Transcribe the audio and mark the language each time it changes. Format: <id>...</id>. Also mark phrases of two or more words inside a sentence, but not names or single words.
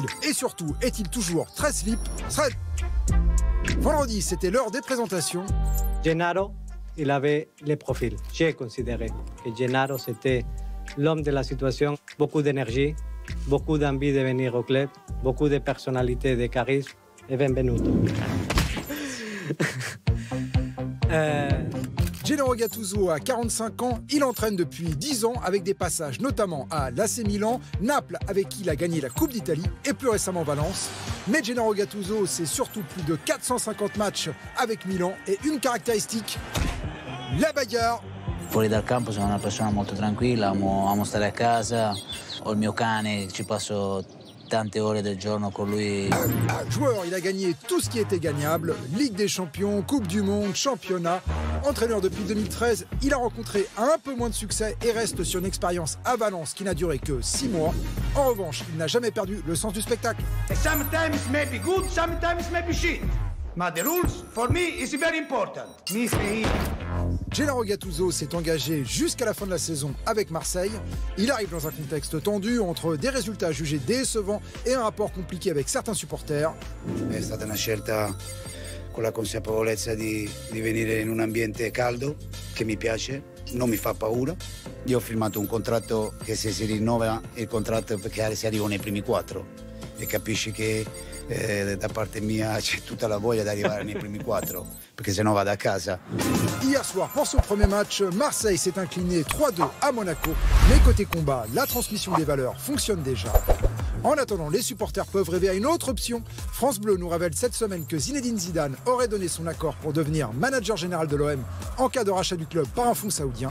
<fr>Et surtout, est-il toujours très slip? Vendredi, c'était l'heure des présentations. Gennaro, il avait les profils. J'ai considéré que Gennaro, c'était l'homme de la situation. Beaucoup d'énergie, beaucoup d'envie de venir au club, beaucoup de personnalité, de charisme. Et benvenuto. Gennaro Gattuso a 45 ans, il entraîne depuis 10 ans avec des passages notamment à l'AC Milan, Naples avec qui il a gagné la Coupe d'Italie et plus récemment Valence. Mais Gennaro Gattuso, c'est surtout plus de 450 matchs avec Milan et une caractéristique, la bagarre.</fr> <it>Fuori dal campo sono una persona molto tranquilla, amo stare a casa, ho il mio cane, ci passo tante ore del giorno con lui.</it> <fr>Joueur, il a gagné tout ce qui était gagnable, Ligue des Champions, Coupe du Monde, Championnat. Entraîneur depuis 2013, il a rencontré un peu moins de succès et reste sur une expérience à Valence qui n'a duré que 6 mois. En revanche, il n'a jamais perdu le sens du spectacle.</fr> <en>Sometimes it may be good, sometimes it may be shit. But the rules, for me, is very important.</en> <fr>Gennaro Gattuso s'est engagé jusqu'à la fin de la saison avec Marseille. Il arrive dans un contexte tendu entre des résultats jugés décevants et un rapport compliqué avec certains supporters.</fr> <it>È stata una scelta con la consapevolezza di venire in un ambiente caldo che mi piace, non mi fa paura. Io ho firmato un contratto che se si rinnova il contratto perché si arriva nei primi 4 e capisci che da parte mia c'è tutta la voglia di arrivare nei primi 4 perché sennò vado a casa.</it> <fr>Hier soir, pour son premier match, Marseille s'est incliné 3-2 à Monaco. Mais côté combat, la transmission des valeurs fonctionne déjà. En attendant, les supporters peuvent rêver à une autre option. France Bleu nous révèle cette semaine que Zinedine Zidane aurait donné son accord pour devenir manager général de l'OM en cas de rachat du club par un fonds saoudien.</fr>